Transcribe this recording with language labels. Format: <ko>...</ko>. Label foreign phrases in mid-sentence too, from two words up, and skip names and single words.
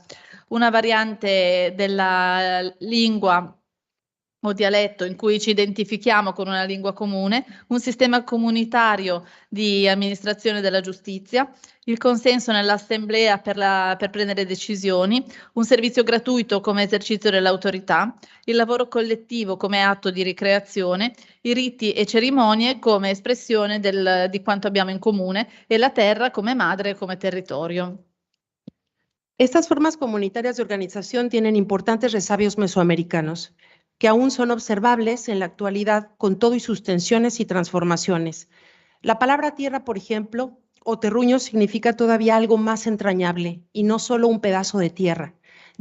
<it>Una variante della lingua o dialetto in cui ci identifichiamo con una lingua comune, un sistema comunitario di amministrazione della giustizia, il consenso nell'assemblea per prendere decisioni, un servizio gratuito come esercizio dell'autorità, il lavoro collettivo come atto di ricreazione, i riti e cerimonie come espressione di quanto abbiamo in comune e la terra come madre e come territorio.</it> <es>Estas formas comunitarias de organización tienen importantes resabios mesoamericanos, que aún son observables en la actualidad con todo y sus tensiones y transformaciones. La palabra tierra, por ejemplo, o terruño, significa todavía algo más entrañable y no solo un pedazo de tierra.</es>